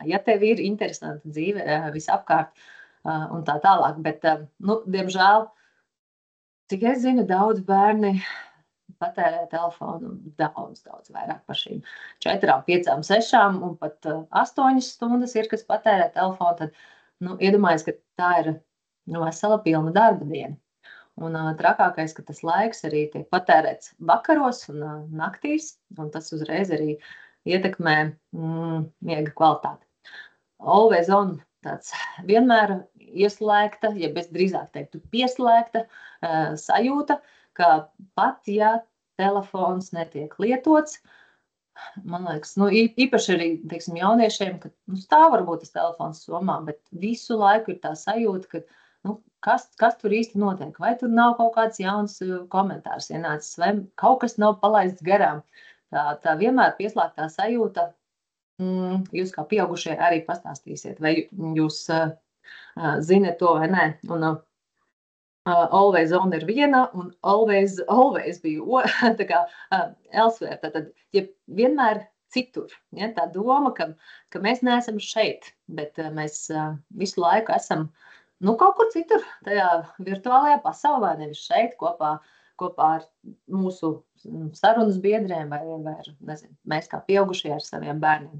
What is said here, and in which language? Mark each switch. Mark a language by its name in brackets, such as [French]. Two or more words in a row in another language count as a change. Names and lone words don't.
[Latvian] Ja tev ir interesanta dzīve visapkārt un tā tālāk, bet, diemžēl, cik es zinu, daudz bērni patērē telefonu daudz vairāk par šīm 4, 5, 6 un pat 8 stundas ir, kas patērē telefonu, tad iedomājies, ka tā ir vesela pilna darba diena. Un trakākais, ka tas laiks arī tiek patērēts vakaros un naktīs, un tas uzreiz arī ietekmē miega kvalitāti. [English] Always on [Latvian] tāds vienmēr ieslēgta, ja bez drīzāk teiktu pieslēgta sajūta, ka pat, ja telefons netiek lietots, man liekas, īpaši arī, teiksim, jauniešiem, ka stāv varbūt tas telefons somā, bet visu laiku ir tā sajūta, ka kas tur īsti notiek, vai tur nav kaut kāds jauns komentārs ienācis, vai kaut kas nav palaists garām. Tā vienmēr pieslēgtā sajūta, jūs kā pieaugušie arī pastāstīsiet, vai jūs zinat to vai nē. Un [English] always on [Latvian] ir viena, un always bija tā kā elsewhere. Tātad, ja vienmēr citur, ja, tā doma, ka mēs neesam šeit, bet mēs visu laiku esam kaut kur citur, tajā virtuālajā pasaulē, nevis šeit kopā ar mūsu sarunas biedriem vai nezinu, mēs kā pieaugušie ar saviem bērniem.